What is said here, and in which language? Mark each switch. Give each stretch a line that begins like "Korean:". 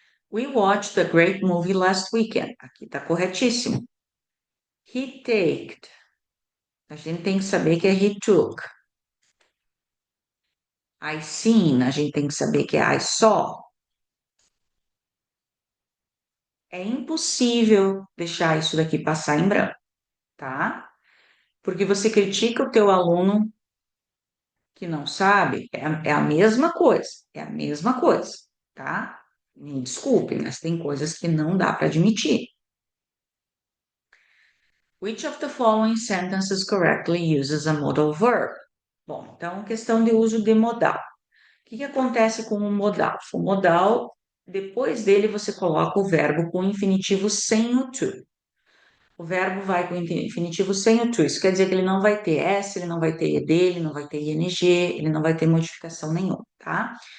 English: We watched a great movie last weekend.
Portuguese: Aqui tá corretíssimo.
English: He taked.
Portuguese: A gente tem que saber que é
English: he took. I seen,
Portuguese: a gente tem que saber que é
English: I saw.
Portuguese: É impossível deixar isso daqui passar em branco, tá? Porque você critica o teu aluno que não sabe, é a mesma coisa, é a mesma coisa, tá? Me desculpe, mas tem coisas que não dá para admitir.
English: Which of the following sentences correctly uses a modal verb?
Portuguese: Bom, então, questão de uso de modal. O que que acontece com o modal? O modal, depois dele, você coloca o verbo com o infinitivo sem o to. O verbo vai com o infinitivo sem o to. Isso quer dizer que ele não vai ter S, ele não vai ter ED, ele não vai ter ING, ele não vai ter modificação nenhuma, tá?